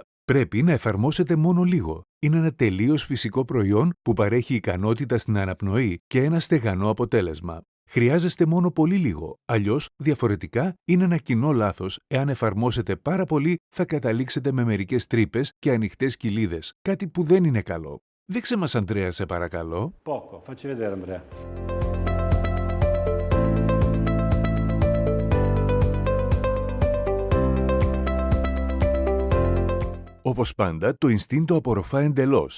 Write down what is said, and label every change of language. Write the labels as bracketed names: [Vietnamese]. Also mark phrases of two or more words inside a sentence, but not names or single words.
[Greek] Πρέπει να εφαρμόσετε μόνο λίγο. Είναι ένα τελείως φυσικό προϊόν που παρέχει ικανότητα στην αναπνοή και ένα στεγανό αποτέλεσμα. Χρειάζεστε μόνο πολύ λίγο, αλλιώς διαφορετικά είναι ένα κοινό λάθος. Εάν εφαρμόσετε πάρα πολύ, θα καταλήξετε με μερικές τρύπες και ανοιχτές κοιλίδες, κάτι που δεν είναι καλό. Δείξε μας, Αντρέα, σε παρακαλώ. [Italian] Poco, facci vedere, Andrea. [Greek] Όπως πάντα, το instincto απορροφά εντελώς.